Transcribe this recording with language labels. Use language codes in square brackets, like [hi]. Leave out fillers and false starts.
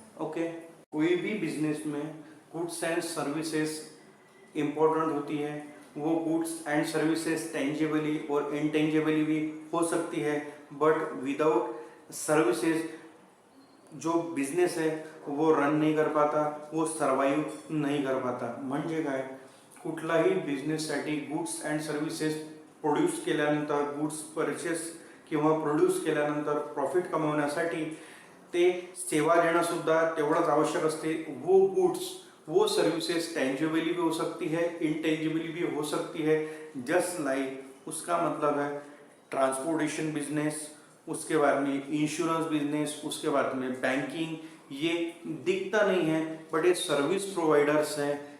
[hi] Okay, कोई भी business में गुड्स एंड सर्विसेज इंपॉर्टेंट होती है। वो गुड्स एंड सर्विसेज टेंजिबली और इनटेंजिबली भी हो सकती है, बट विदाउट सर्विसेज जो बिजनेस है वो रन नहीं कर पाता, वो सर्वाइव नहीं कर पाता। [mr] म्हणजे काय, कुठलाही बिझनेससाठी गुड्स अँड सर्व्हिसेस प्रोड्यूस केल्यानंतर, गुड्स परचेस किंवा प्रोड्यूस केल्यानंतर प्रॉफिट कमवण्यासाठी ते सेवा देणं सुद्धा तेवढंच आवश्यक असते। [hi] वो गुड्स, वो सर्विसेज टेंजिबली भी हो सकती है, इनटेंजिबली भी हो सकती है। जस्ट लाइक उसका मतलब है ट्रांसपोर्टेशन बिजनेस, उसके बाद में इंश्योरेंस बिजनेस, उसके बाद में बैंकिंग। ये दिखता नहीं है बट ये सर्विस प्रोवाइडर्स हैं।